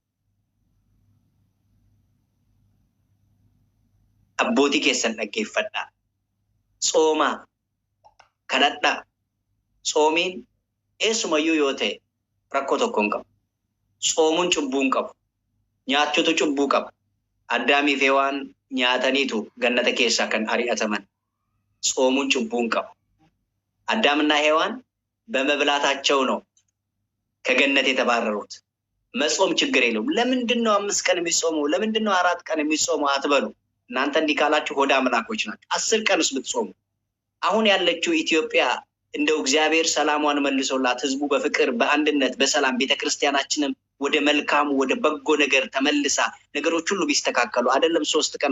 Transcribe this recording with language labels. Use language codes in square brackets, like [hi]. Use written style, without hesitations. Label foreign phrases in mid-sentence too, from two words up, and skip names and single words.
[om] abbootii keessan dhaggeeffadhaa sooma kadhadhaa soomiin eessumayyuu yoo ta'e rakkoo tokkoon qabu soomuun cubbuun qabu nyaachuutu cubbuu qaba Addaamii fi Hewaan nyaataniitu gannata keessaa kan ari'ataman [am] ጾሙን ጭቡን ቀቡ አዳምና ሔዋን በመብላታቸው ነው ከገነት የተባረሩት መጾም ችግር የለውም ለምንድነው 5 ቀን የሚጾመው ለምንድነው 4 ቀን የሚጾመው አትበሉ እናንተ እንዲካላችሁ ሆዳ አምላኮች ናችሁ 10 ቀንስ ብትጾሙ አሁን ያለችው ኢትዮጵያ እንደው እግዚአብሔር ሰላሟን መልሶላት ህዝቡ በፍቅር በአንድነት በሰላም ቤተክርስቲያናችንም ወደ መልካም ወደ በጎ ነገር ተመልሳ ነገሮች ሁሉ ቢስተካከሉ አይደለም 3 ቀን